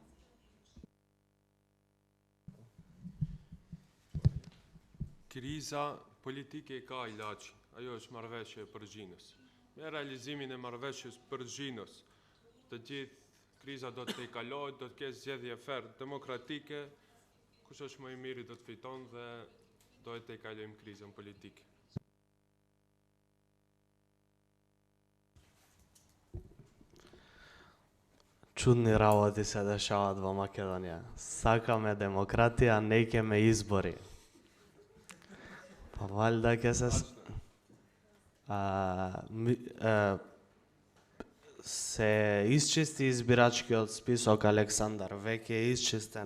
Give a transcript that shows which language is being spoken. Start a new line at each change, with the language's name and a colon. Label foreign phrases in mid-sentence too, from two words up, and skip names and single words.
Albanian: Kriza politike ka ilaç, ajo është marrëveshje e përgjinës. Me realizimin e marrëveshjes përgjinës, të gjithë kriza do të kalohet, do të ketë zgjedhje fair demokratike, kush është më i miri do të fiton dhe do të kalojmë krizën politike.
Macedonian: Чудни работи се дешаваат во Македонија. Сакаме демократија, не икеме избори. Па валјда ќе се исчисти избирачкиот список, Александар, веќе е исчистен.